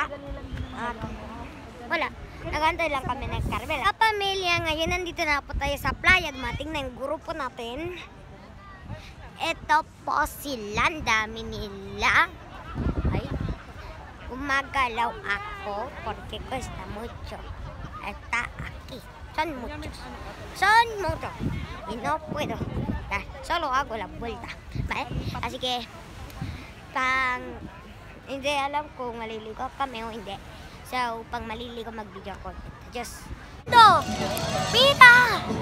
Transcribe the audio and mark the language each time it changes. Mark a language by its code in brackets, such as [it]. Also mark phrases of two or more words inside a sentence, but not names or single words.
[tl] At wala, nagantay lang kami ng Carmel. Kapamilya, ngayon nandito na po tayo sa playa. Dumating na yung grupo natin. Ito po sila, ang dami nila. Ay, gumagalaw ako [es] porque cuesta mucho. Está aquí. Son muchos. Son muchos. Y no puedo. Solo hago la vuelta. ¿Vale? Así que, [tl] hindi alam kung maliligo kami o hindi. So, pang maliligo mag-video ko. Just, ito! Pita!